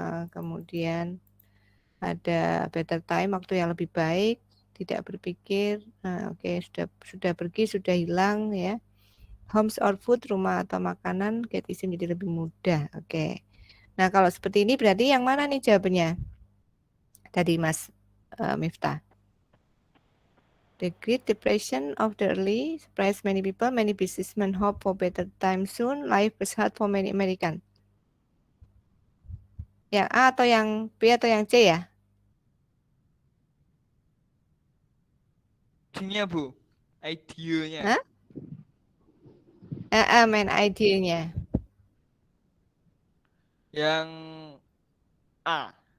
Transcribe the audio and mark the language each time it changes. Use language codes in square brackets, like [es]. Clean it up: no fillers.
[id] Kemudian ada better time, waktu yang lebih baik, tidak berpikir. Oke, sudah pergi, sudah hilang ya. [en] Homes or food, [id] rumah atau makanan, [en] get easy [id] menjadi lebih mudah. Oke. Nah, kalau seperti ini berarti yang mana nih jawabannya? Tadi Mas Miftah. [en] The Great Depression of the early surprised many people. Many businessmen hope for better times soon. Life was hard for many American. [id] Yang A atau yang B atau yang C ya? Ininya Bu, ideanya. Main idenya. Yang A.